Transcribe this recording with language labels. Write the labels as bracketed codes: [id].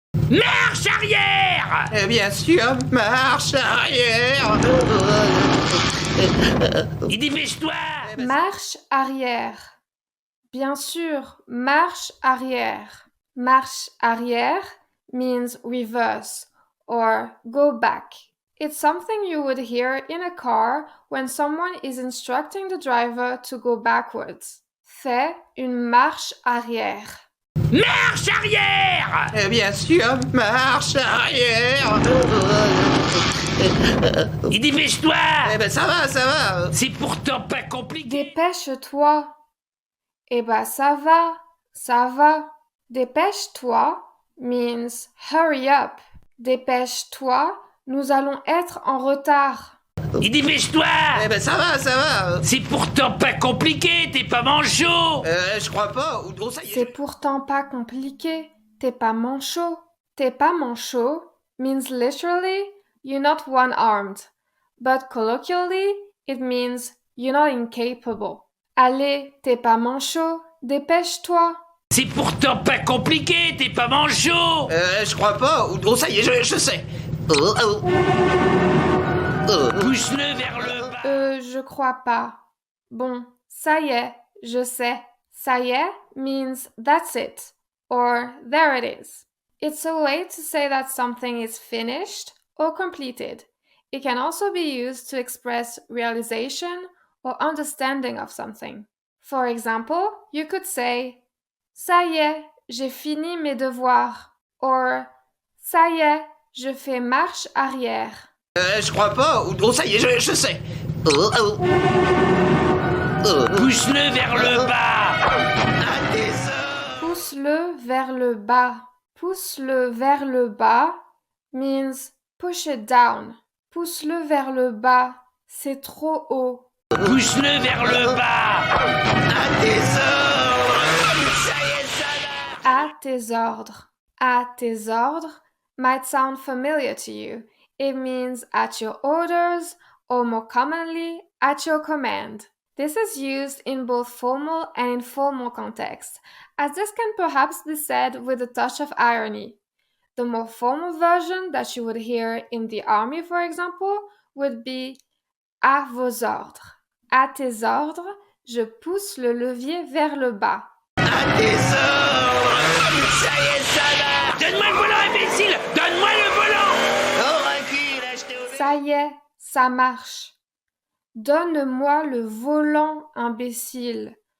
[fr] Marche arrière. Bien sûr, marche arrière. Il dépêche-toi. Marche arrière. Bien sûr, marche arrière. Marche arrière [en] means reverse or go back. It's something you would hear in a car when someone is instructing the driver to go backwards. [fr] Fais une marche arrière. Marche arrière. Bien sûr, marche arrière. Il dépêche-toi. Ça va. C'est pourtant pas compliqué. Dépêche-toi. Eh ben ça va. Dépêche-toi [en] means hurry up. [fr] Dépêche-toi, nous allons être en retard. Il dépêche-toi. Ça va. C'est pourtant pas compliqué, t'es pas manchot. Je crois pas. Oh, ça y est. C'est pourtant pas compliqué. T'es pas manchot. T'es pas manchot [en] means literally you're not one-armed, but colloquially it means you're not incapable. [fr] Allez, t'es pas manchot, dépêche-toi. C'est pourtant pas compliqué, t'es pas manchot. Je crois pas. Oh, ça y est, je sais. Pousse-le vers le bas. Je crois pas. Bon, ça y est, je sais. Ça y est [en] means that's it, or there it is. It's a way to say that something is finished or completed. It can also be used to express realization or understanding of something. For example, you could say, [fr] ça y est, j'ai fini mes devoirs, [en] or [fr] ça y est, je fais marche arrière. Je crois pas. Oh, ça y est, je sais. Pousse-le vers le bas. Un désordre. Pousse-le vers le bas. Pousse-le vers le bas [en] means push it down. [fr] Pousse-le vers le bas. C'est trop haut. Pousse-le vers le bas. Un désordre. Ça y est, ça va. À tes ordres. À tes ordres [en] might sound familiar to you. It means at your orders, or more commonly, at your command. This is used in both formal and informal contexts, as this can perhaps be said with a touch of irony. The more formal version that you would hear in the army, for example, would be [fr] à vos ordres. À tes ordres, je pousse le levier vers le bas. Un désordre. Ça y est, ça va. Donne-moi le volant, imbécile. Donne-moi le volant. Oh, recule, je t'ai obéi. Ça y est, ça marche. Donne-moi le volant, imbécile.